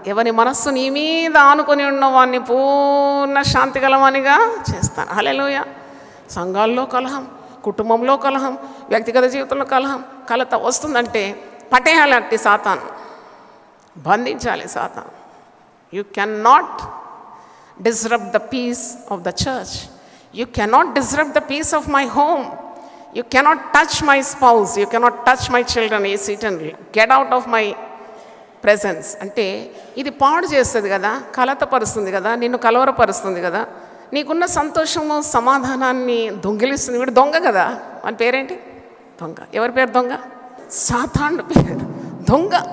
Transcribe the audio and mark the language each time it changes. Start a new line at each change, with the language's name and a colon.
Telugu: ఎవరి మనస్సు నీ మీద ఆనుకొని ఉన్న వాడిని పూర్ణ శాంతి గలవానిగా చేస్తాను. హల్లెలూయా. సంఘాల్లో కలహం, కుటుంబంలో కలహం, వ్యక్తిగత జీవితంలో కలహం, కలత వస్తుందంటే పట్టేయాలి అట్టి సాతాను, బంధించాలి సాతాను.
English: You cannot disrupt the peace of the church. You cannot disrupt the peace of my home. You cannot touch my spouse. You cannot touch my children. Get out of my presence.
Telugu: అంటే ఇది పాడు చేస్తుంది కదా, కలతపరుస్తుంది కదా, నిన్ను కలవరపరుస్తుంది కదా, నీకున్న సంతోషము సమాధానాన్ని దొంగిలిస్తుంది. వీడు దొంగ కదా. మన పేరేంటి? దొంగ. ఎవరి పేరు దొంగ? సాతానుడి పేరు దొంగ.